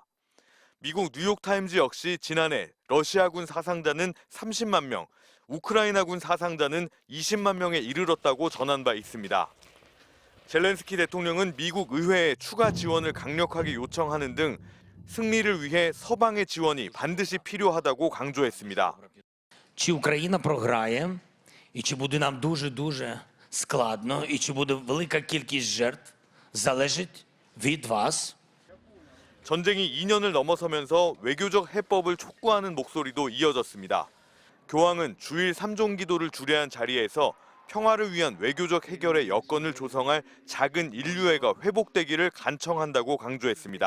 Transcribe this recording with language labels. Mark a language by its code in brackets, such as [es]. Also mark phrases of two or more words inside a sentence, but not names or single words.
[ko] 미국 뉴욕타임즈 역시 지난해 러시아군 사상자는 30만 명, 우크라이나군 사상자는 20만 명에 이르렀다고 전한 바 있습니다. 젤렌스키 대통령은 미국 의회에 추가 지원을 강력하게 요청하는 등 승리를 위해 서방의 지원이 반드시 필요하다고 강조했습니다. [uk] Чи Україна програє, і чи буде нам дуже-дуже складно, і чи буде велика кількість жертв, залежить від вас. [ko] 전쟁이 2년을 넘어서면서 외교적 해법을 촉구하는 목소리도 이어졌습니다. 교황은 주일 3종 기도를 주례한 자리에서 평화를 위한 외교적 해결의 여건을 조성할 작은 인류애가 회복되기를 간청한다고 강조했습니다.